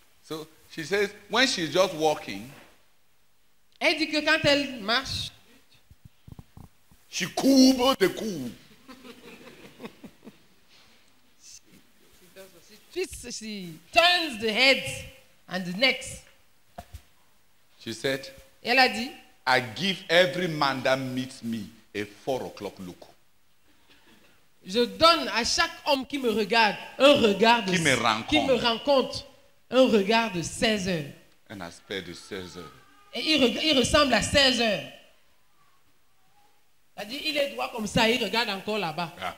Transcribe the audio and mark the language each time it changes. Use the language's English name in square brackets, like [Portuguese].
[English] So she says, when she's just walking, [French] elle dit que quand elle marche, [English] she [French] courbe [English] the [French] cou. [English] she turns the heads and the necks. She said, [French] Elle a dit, [English] I give every man that meets me a 4 o'clock look. [French] je donne à chaque homme qui me regarde un regard de, Qui me rencontre, un regard de 16 heures. Un aspect de 16 heures. Et il ressemble à 16 heures. C'est-à-dire, il est droit comme ça, il regarde encore là-bas.